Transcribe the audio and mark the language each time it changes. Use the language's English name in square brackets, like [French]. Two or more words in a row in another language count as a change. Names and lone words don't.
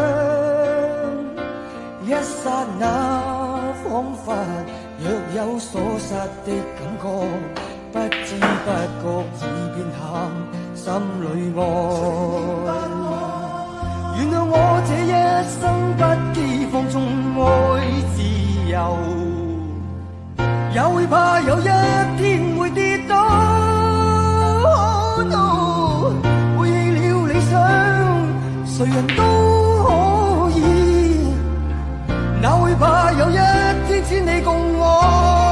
[Cantonese] 一剎那彷彿若有所失的感覺，不知不覺已變淡心裏愛。原諒我這一生不羈放縱愛自由，也會怕有一天會跌倒。 [English] Oh no， [Cantonese] 背棄了理想，誰人都可以，哪會怕有一天只你共我。